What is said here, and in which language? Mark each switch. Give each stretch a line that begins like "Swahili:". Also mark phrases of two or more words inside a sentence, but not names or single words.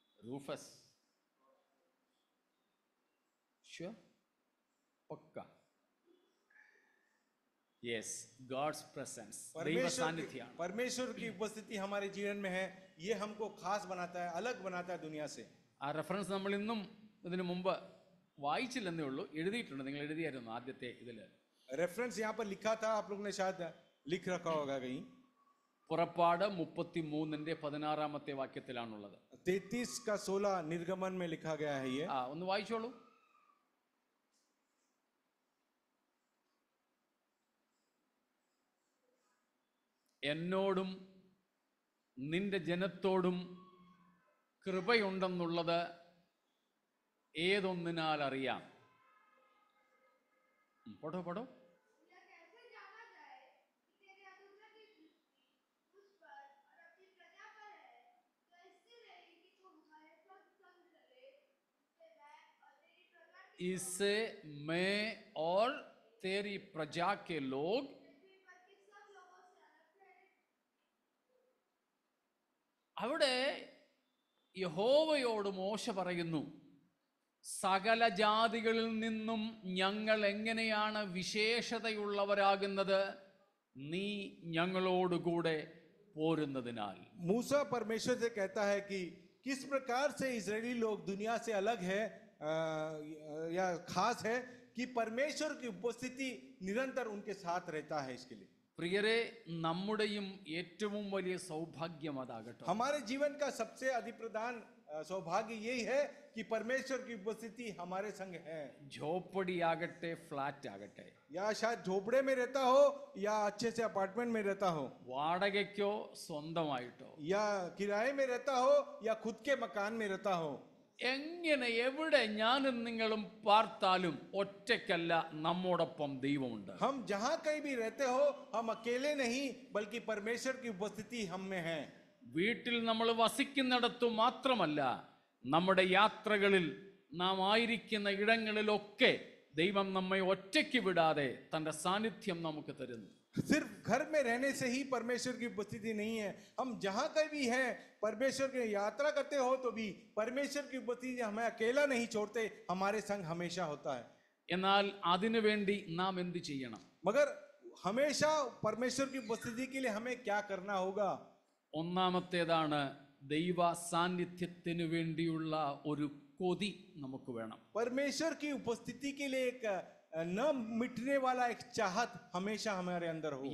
English: Rufus. Sure? Pakka. Yes, God's presence.
Malayalam: ദൈവ സാന്നിധ്യമാണ്.
Hindi: परमेश्वर की उपस्थिति हमारे जीवन में है, ये हमको खास बनाता है, अलग बनाता है दुनिया से।
Malayalam: ആ റെഫറൻസ് നമ്മൾ ഇന്നും ഇതിനു മുമ്പ് വായിച്ചില്ലെന്നേ ഉള്ളൂ, എഴുതിയിട്ടുണ്ട്. നിങ്ങൾ എഴുതിയായിരുന്നു ആദ്യത്തെ ഇതില്.
Hindi: रेफरेंस यहाँ पर लिखा था, आप लोग ने शायद लिख रखा होगा कहीं।
Malayalam: പുറപ്പാട് 33:16 വാക്യത്തിലാണുള്ളത്.
Hindi: 33:16 निर्गमन में लिखा गया है ये।
Malayalam: ഒന്ന് വായിച്ചോളൂ. എന്നോടും നിന്റെ ജനത്തോടും കൃപയുണ്ടെന്നുള്ളത് ഏതൊന്നിനാൽ അറിയാം?
Hindi: पढ़ो पढ़ो. इससे मैं और तेरी प्रजा के लोग
Malayalam: അവിടെ യഹോവയോട് മോശ പറയുന്നു, സകല ജാതികളിൽ നിന്നും ഞങ്ങൾ എങ്ങനെയാണ് വിശേഷതയുള്ളവരാകുന്നത്? നീ ഞങ്ങളോടുകൂടെ പോരുന്നതിനാൽ.
Hindi: मूसा परमेश्वर से कहता है कि किस प्रकार से इजरायली लोग दुनिया से अलग है या खास है कि परमेश्वर की उपस्थिति निरंतर उनके साथ रहता है। इसके लिए
Malayalam: പ്രിയരെ, നമ്മുടെയും ഏറ്റവും വലിയ സൗഭാഗ്യം അതാകട്ടെ.
Hindi: हमारे जीवन का सबसे अधिप्रदान सौभाग्य यही है कि परमेश्वर की उपस्थिति हमारे संग है।
Malayalam: झोपड़ी ആകട്ടെ, ഫ്ലാറ്റ് ആകട്ടെ,
Hindi: या शायद झोपड़े में रहता हो या अच्छे से अपार्टमेंट में रहता हो,
Malayalam: വാടകയ്ക്കോ സ്വന്തമായിട്ടോ,
Hindi: या किराए में रहता हो या खुद के मकान में रहता हो,
Malayalam: എങ്ങനെ എവിടെ ഞാനും നിങ്ങളും പാർത്താലും ഒറ്റയ്ക്കല്ല, നമ്മോടൊപ്പം ദൈവമുണ്ട്.
Hindi: हम जहां कहीं भी रहते हो, हम अकेले नहीं बल्कि परमेश्वर की उपस्थिति हम में है।
Malayalam: വീട്ടിൽ നമ്മൾ വസിക്കുന്നിടത്തു മാത്രമല്ല, നമ്മുടെ യാത്രകളിൽ നാം ആയിരിക്കുന്ന ഇടങ്ങളിലൊക്കെ ദൈവം നമ്മെ ഒറ്റയ്ക്ക് വിടാതെ തന്റെ സാന്നിധ്യം നമുക്ക് തരുന്നു.
Hindi: सिर्फ घर में रहने से ही परमेश्वर की उपस्थिति नहीं है, हम जहां कहीं भी हैं, परमेश्वर की यात्रा करते हो तो भी परमेश्वर की उपस्थिति हमें अकेला नहीं छोड़ते, हमारे संग हमेशा होता है।
Malayalam: എന്നാൽ അതിനു വേണ്ടി നാം എന്ത് ചെയ്യണം?
Hindi: मगर हमेशा परमेश्वर की उपस्थिति के लिए हमें क्या करना होगा?
Malayalam: ഒന്നാമത്തേതാണ്, ദൈവ സാന്നിധ്യത്തിനു വേണ്ടിയുള്ള ഒരു കൊതി നമുക്ക് വേണം.
Hindi: परमेश्वर की उपस्थिति के लिए एक न मिटने वाला एक चाहत हमेशा हमारे अंदर हो।